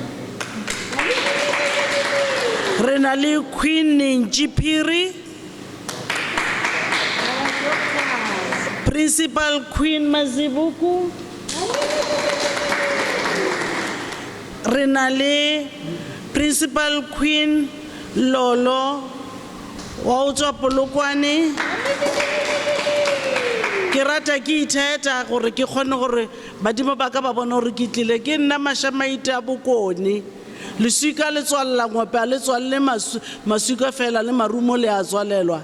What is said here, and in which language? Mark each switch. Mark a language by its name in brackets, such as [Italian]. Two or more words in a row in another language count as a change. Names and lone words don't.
[Northern Sotho] Renali Queen Njipiri, Principal Queen Mazibuku, Renali Principal Queen Lolo Wautswa Polokwane. Ke rata ke itheta gore ke kgone gore badimo ba ka ba bona gore ke tlile ke nna Mashamaite a Bokone. Leswika le tswalla ngope a le tswalle masuka fela le marumo le a tswalelwa.